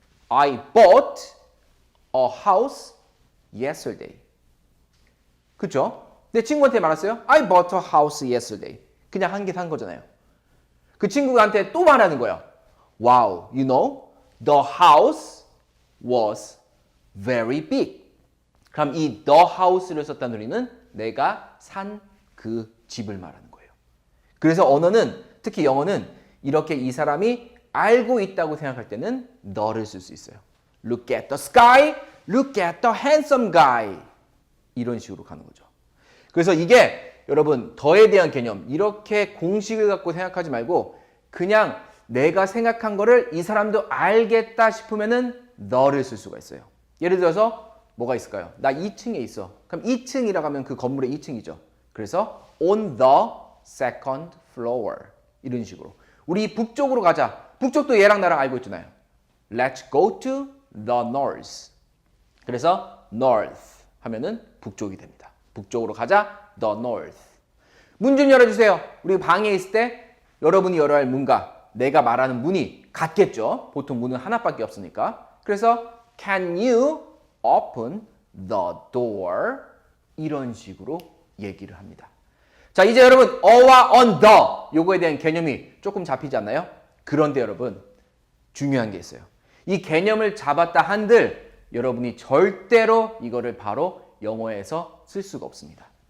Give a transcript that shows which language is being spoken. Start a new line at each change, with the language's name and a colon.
English: I bought a house yesterday.
Korean: 그쵸? 내 친구한테 말했어요.
English: I bought a house yesterday.
Korean: 그냥 한 개 산 거잖아요. 그 친구한테 또 말하는 거야.
English: Wow, you know, the house was very big.
Korean: 그럼 이 the house를 썼다는 의미는 내가 산 그 집을 말하는 거예요. 그래서 언어는 특히 영어는 이렇게 이 사람이 알고 있다고 생각할 때는 너를 쓸 수 있어요.
English: Look at the sky, look at the handsome guy.
Korean: 이런 식으로 가는 거죠. 그래서 이게 여러분 더에 대한 개념 이렇게 공식을 갖고 생각하지 말고 그냥 내가 생각한 거를 이 사람도 알겠다 싶으면은 너를 쓸 수가 있어요. 예를 들어서 뭐가 있을까요? 나 2층에 있어. 그럼 2층이라고 하면 그 건물의 2층이죠. 그래서
English: on the second floor
Korean: 이런 식으로 우리 북쪽으로 가자. 북쪽도 얘랑 나랑 알고 있잖아요.
English: Let's go to the north.
Korean: 그래서 north 하면은 북쪽이 됩니다. 북쪽으로 가자. the north. 문 좀 열어주세요. 우리 방에 있을 때 여러분이 열어야 할 문과 내가 말하는 문이 같겠죠. 보통 문은 하나밖에 없으니까. 그래서
English: can you open the door?
Korean: 이런 식으로 얘기를 합니다. 자, 이제 여러분 어와 on the 요거에 대한 개념이 조금 잡히지 않나요? 그런데 여러분 중요한 게 있어요. 이 개념을 잡았다 한들 여러분이 절대로 이거를 바로 영어에서 쓸 수가 없습니다.